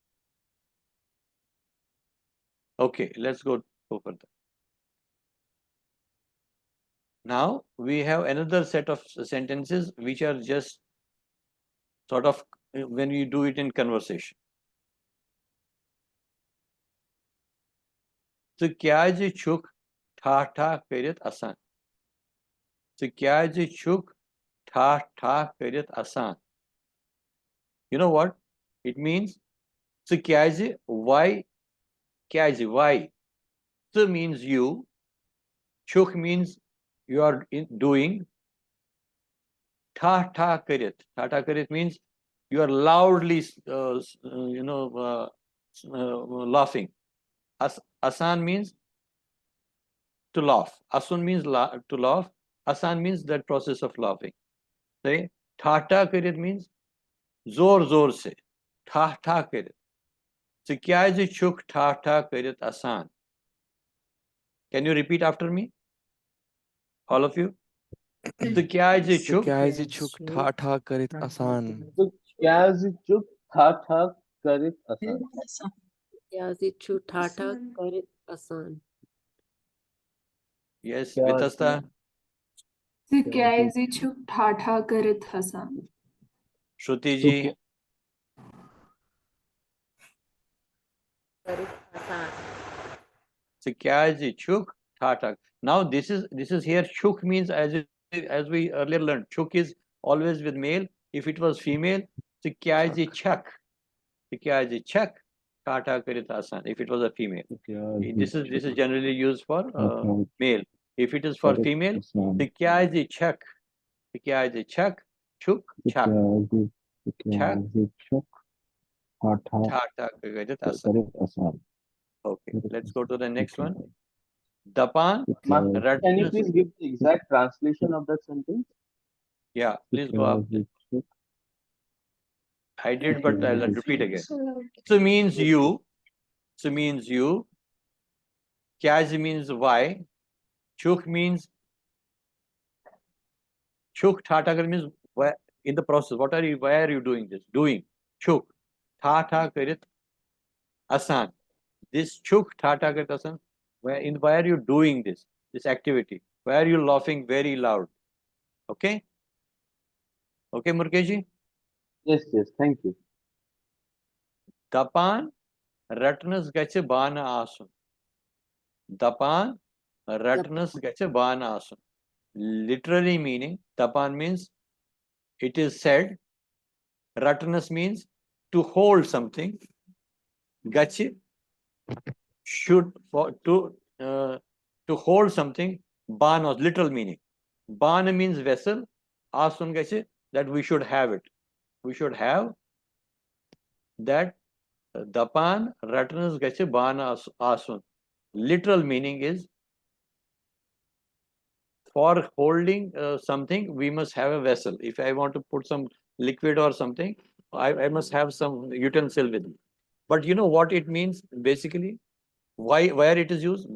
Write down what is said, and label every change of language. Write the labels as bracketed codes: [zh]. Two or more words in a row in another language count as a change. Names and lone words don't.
[en] Okay, let's go further. Now we have another set of sentences which are just sort of when we do it in conversation. [ks] So क्या जे छुक ठा ठा करित आसान. So क्या जे छुक ठा ठा करित आसान. [en] You know what it means? [ks] So क्या जे why क्या जे why. [en] So means you. Chuk means you are doing. [ks] tha karit [en] means you are loudly laughing. Asan means to laugh. Asun means to laugh. Asan means that process of laughing. Say [ks] tha karit [en] means [hi] zor se. [ks] Tha karit. So kya chuk tha karit asan. [en] Can you repeat after me? All of you? [ks] So kya chuk chuk tha tha karit asan. तो क्या चुप था करित आसान. Yazichu Tata Karit Asan. [en] Yes, [ks] क्या Vitasta. Sikaizichuk Tata Karit Hasan. Shruti तो ji. Karit Asan. So kya chuk tha. [en] Now this is here chuk means as we earlier learned, chuk is always with male. If it was female, [ks] so kya chak. So kya chak tata karit asan. [en] If it was a female, this is generally used for male. If it is for female, [ks] so kya chak. So kya chak chuk chak. Chak tata karit asan. [en] Okay, let's go to the next one. [ks] Dapan [en] Master, can you [ks] ratnas. [en] please give the exact translation of that sentence? Yeah, please go up. I did, but I'll repeat again. So means you. So means you. Kyaj means why. Chuk means chuk. Thatagar means why, in the process. Why are you doing this? Doing. [ks] Chuk. Thata karit asan. This chuk thata karit asan. [en] Why are you doing this? This activity. Why are you laughing very loud? Okay? Okay, Murkeji? Yes, thank you. [ks] Dapan ratnas gache bana asun. Dapan ratnas gache bana asun. [en] Literally meaning, tapan means it is said. Ratnas means to hold something. Gachi should to hold something. Bana literal meaning. Bana means vessel. [ks] Asun gachi [en] that we should have it. We should have that. [ks] Dapan ratnas gachi bana asun. [en] Literal meaning is for holding something, we must have a vessel. If I want to put some liquid or something, I must have some utensil with me. But you know what it means basically? Where it is used?